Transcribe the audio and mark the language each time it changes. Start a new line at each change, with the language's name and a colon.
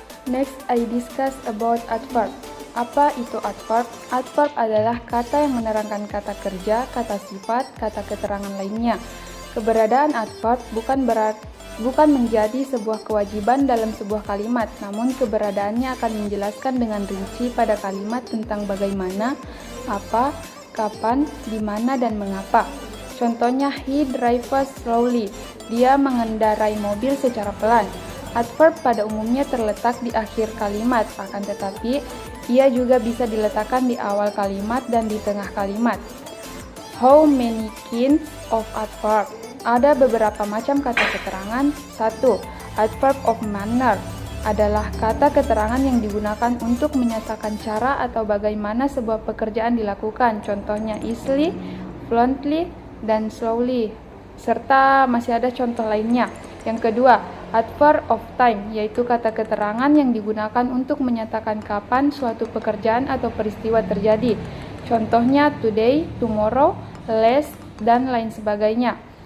English: Next, I discuss about adverb.
Indonesian: Apa itu adverb? Adverb adalah kata yang menerangkan kata kerja, kata sifat, kata keterangan lainnya. Keberadaan adverb bukan menjadi sebuah kewajiban dalam sebuah kalimat, namun keberadaannya akan menjelaskan dengan rinci pada kalimat tentang bagaimana, apa, kapan, di mana, dan mengapa.
English: Contohnya, he drives slowly.
Indonesian: Dia mengendarai mobil secara pelan. Adverb pada umumnya terletak di akhir kalimat, akan tetapi ia juga bisa diletakkan di awal kalimat dan di tengah kalimat.
English: How many kinds of adverb?
Indonesian: Ada beberapa macam kata keterangan. 1. Adverb of manner adalah kata keterangan yang digunakan untuk menyatakan cara atau bagaimana sebuah pekerjaan dilakukan. Contohnya easily, fluently, dan slowly. Serta masih ada contoh lainnya. Yang kedua, adverb of time, yaitu kata keterangan yang digunakan untuk menyatakan kapan suatu pekerjaan atau peristiwa terjadi. Contohnya today, tomorrow, last, dan lain sebagainya.